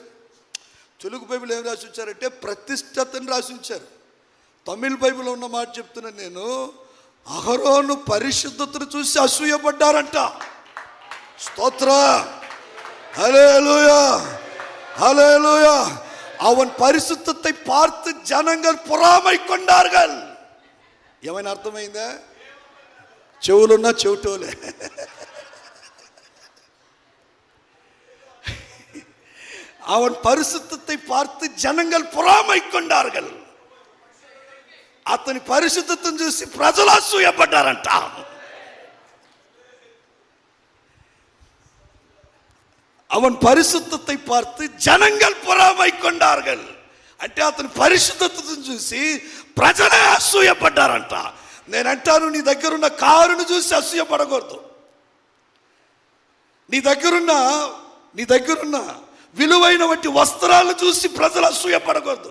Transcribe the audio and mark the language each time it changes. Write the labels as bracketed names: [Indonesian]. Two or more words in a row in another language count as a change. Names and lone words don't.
[Telugu] తెలుగు బైబిల్ ఏం రాసించారంటే ప్రతిష్టతని రాసించారు. తమిళ బైబిల్లో ఉన్న మాట చెప్తున్నాను నేను. అహరోను పరిశుద్ధతను చూసి అసూయపడ్డారంట. స్తోత్ర, హల్లెలూయా, హల్లెలూయా. [Tamil] அவன் பரிசுத்தத்தை பார்த்து ஜனங்கள் பொறாமை கொண்டார்கள். [Telugu] ఏమైనా అర్థమైందా? చెవులున్నా చెవిటోలే. [Tamil] அவன் பரிசுத்தத்தை பார்த்து జనంగల్ பொறாமை கொண்டார்கள். [Telugu] అతని పరిశుద్ధతను చూసి ప్రజలు అసూయపడ్డారంట. [Tamil] அவன் பரிசுத்தத்தை பார்த்து జనంగల్ பொறாமை கொண்டார்கள் [Telugu] అంటే అతని పరిశుద్ధతను చూసి ప్రజలే అసూయపడ్డారంట. నేను అంటాను, నీ దగ్గరున్న కారును చూసి అసూయపడకూడదు. నీ దగ్గరున్న విలువైన వంటి వస్త్రాలను చూసి ప్రజలు అసూయపడకూడదు.